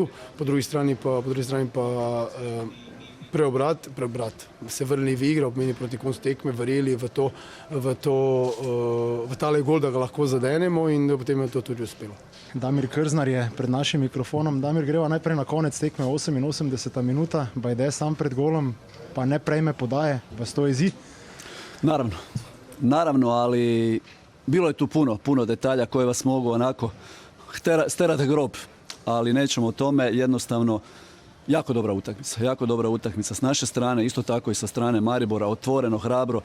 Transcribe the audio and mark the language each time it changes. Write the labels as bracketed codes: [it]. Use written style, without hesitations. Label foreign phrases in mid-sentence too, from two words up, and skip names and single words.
[sl] Po drugi strani pa preobrat, se vrnili v igro, pomeni proti koncu tekme, verjeli v tale gol, da ga lahko zadenemo in potem je to tudi uspelo. Damir Krznar je pred našim mikrofonom. Damir, greva najprej na konec tekme, 88. minuta, Bajde sam pred golom, pa ne prejme podaje, vas to jezi? [hr] Naravno, ali bilo je tu puno detalja koje vas mogu onako sterate grob, ali nećemo o tome, jednostavno Jako dobra utakmica s naše strane, isto tako i sa strane Maribora, otvoreno, hrabro.